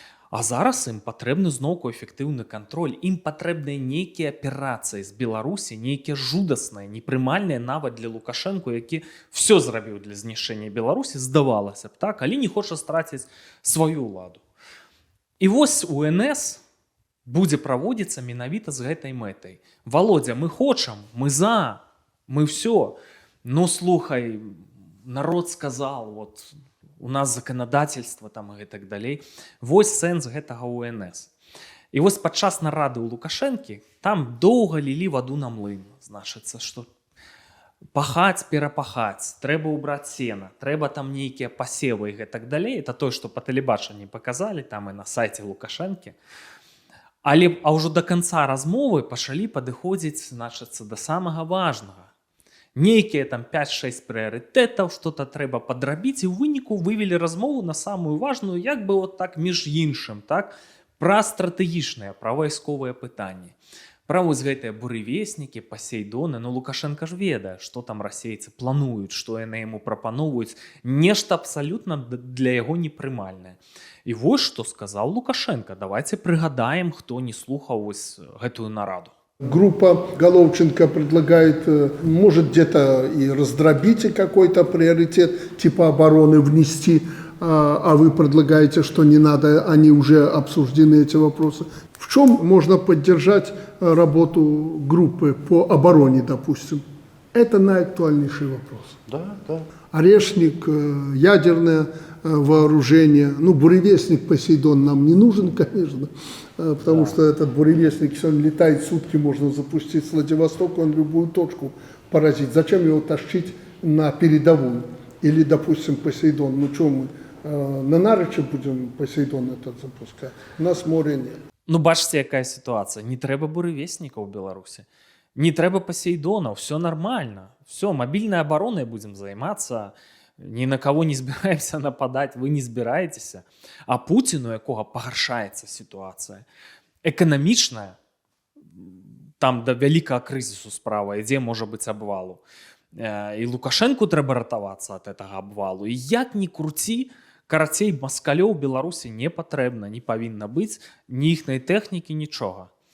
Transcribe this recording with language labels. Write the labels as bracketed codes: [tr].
[be] А зараз ім патрэбны зноўку эфектыўны кантроль. Ім патрэбныя нейкія аперацыі з Беларусі, нейкія жудасныя, непрымальныя нават для Лукашэнку, які все зрабіў для знішчэння Беларусі, здавалася б, так? Але не хоча страціць сваю ўладу. І вось УНС будзе праводзіцца менавіта з гэтай мэтай. Володя, мы хочам, мы за, мы все. [ru] Ну, слухай, народ сказал, вот у нас законодательство там и так далей. [be] Вось сэнс гэтага УНС. І вось падчас нарады ў Лукашэнкі там доўга лілі ваду на млын. Значыцца, што пахаць, перапахаць, трэба ўбраць сена, трэба там нейкія пасевы і гэтак далей. Это тое, што па тэлебачанні паказалі там і на сайце Лукашэнкі. Але ўжо да канца размовы пачалі падыходзіць, значыцца, да самага важнага. Нейкія там 5-6 прыярытэтаў, што-то трэба падрабіць, і ў выніку вывелі размову на самую важную, як бы вот так між іншым, так, пра стратэгічныя, пра вайсковыя пытанні. Пра вось гэтыя буревеснікі, пасейдоны, ну Лукашенко ж ведае, што там расейцы плануюць, што яны яму прапановваюць, нешта абсалютна для яго непрымальнае. І вось што сказаў Лукашенко. Давайте пригадаем, хто не слухаў вось гэтую нараду. [ru] Группа Головченко предлагает, может где-то и раздробить какой-то приоритет, типа обороны внести, а вы предлагаете, что не надо, они уже обсуждены, эти вопросы. В чем можно поддержать работу группы по обороне, допустим? Это наиактуальнейший вопрос. Да. Орешник, ядерное вооружение. Ну, буревестник Посейдон нам не нужен, конечно, потому что этот буревестник, если он летает сутки, можно запустить с Владивостока, он любую точку поразить. Зачем его тащить на передовую? Или, допустим, Посейдон. Ну, что мы на Нарыче будем Посейдон этот запускать? У нас моря нет. [be] Ну, бачите, якая ситуация. Не трэба буревестника в Беларуси. Не трэба Посейдона, все нормально. [ru] Все, мобильной обороной будем заниматься. Ни на кого не збираемся нападать, вы не збираетеся. [be] А Путіну, якога пагаршаецца ситуация, эканамічная, там до вялікага крызісу справа ідзе, можа быць, абвалу. І Лукашэнку трэба ратавацца ад гэтага абвалу. І як ні круці, карацей, маскалёў Беларусі не патрэбна, не павінна быць ні іхнай тэхнікі, нічога.